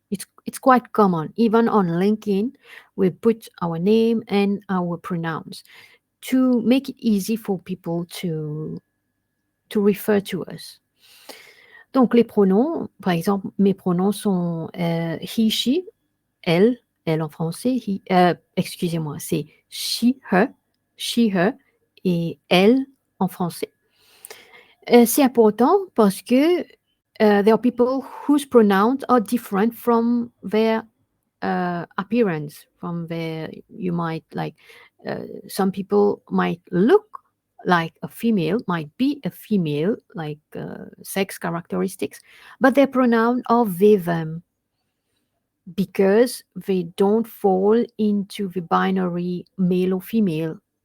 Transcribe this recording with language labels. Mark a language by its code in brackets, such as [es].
[en] It's quite common. Even on LinkedIn, we put our name and our pronouns to make it easy for people to refer to us. [fr] Donc les pronoms, par exemple, mes pronoms sont he, she, elle en français, excusez-moi, c'est she, her et elle en français. C'est important parce que [en] there are people whose pronouns are different from their appearance, from their, you might like, some people might look like a female, might be a female, like sex characteristics, but their pronouns are they, them, because they don't fall into the binary male or female.